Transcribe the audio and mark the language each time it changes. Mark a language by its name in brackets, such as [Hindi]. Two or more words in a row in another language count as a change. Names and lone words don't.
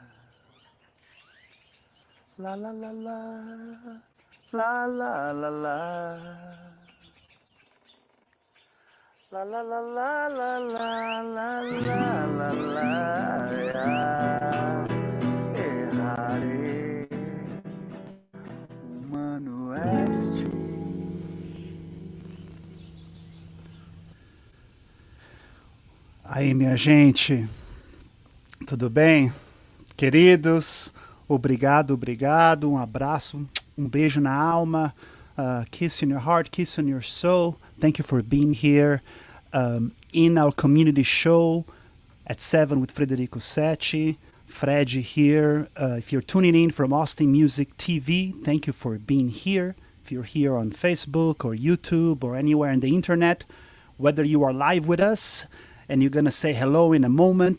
[Portuguese] La la la la la la la la. La la la la la la la la la la. Errarei, humano este. Aí, minha gente, tudo bem? Queridos, obrigado, um abraço, um beijo na alma, [English] kiss in your heart, kiss on your soul. Thank you for being here in our community show at 7 with Frederico7. Fred here. If you're tuning in from Austin Music TV, thank you for being here. If you're here on Facebook or YouTube or anywhere on the internet, whether you are live with us, and you're going to say hello in a moment.